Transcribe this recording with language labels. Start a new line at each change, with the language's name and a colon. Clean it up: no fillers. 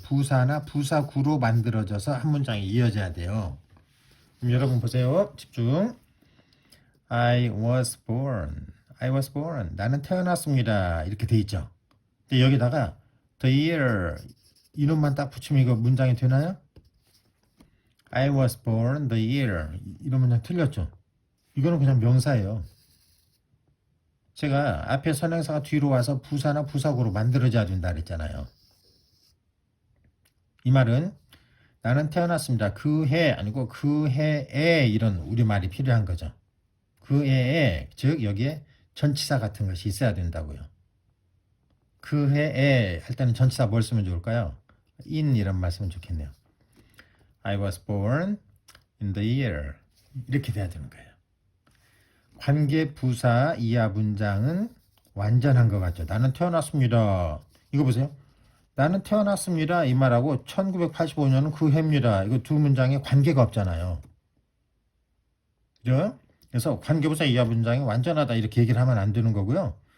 Korean: 부사나 부사구로 만들어져서 한 문장이 이어져야 돼요. 그럼 여러분 보세요. 집중.
English: I was born.
Korean: 나는 태어났습니다. 이렇게 돼 있죠. 근데 여기다가
English: the year
Korean: 이놈만 딱 붙이면 이거 문장이 되나요?
English: I was born the year
Korean: 이런 문장 틀렸죠. 이거는 그냥 명사예요. 제가 앞에 선행사가 뒤로 와서 부사나 부사구로 만들어져야 된다 그랬잖아요. 이 말은 나는 태어났습니다. 그 해 아니고 그 해에 이런 우리말이 필요한 거죠. 그 해에 즉 여기에 전치사 같은 것이 있어야 된다고요. 그 해에 할 때는 전치사 뭘 쓰면 좋을까요? in 이런 말 쓰면 좋겠네요.
English: I was born in the year
Korean: 이렇게 돼야 되는 거예요. 관계부사 이하 문장은 완전한 것 같죠. 나는 태어났습니다. 이거 보세요. 나는 태어났습니다. 이 말하고 1985년은 그 해입니다. 이거 두 문장에 관계가 없잖아요. 그죠? 그래서 관계부사 이하 문장이 완전하다 이렇게 얘기를 하면 안 되는 거고요.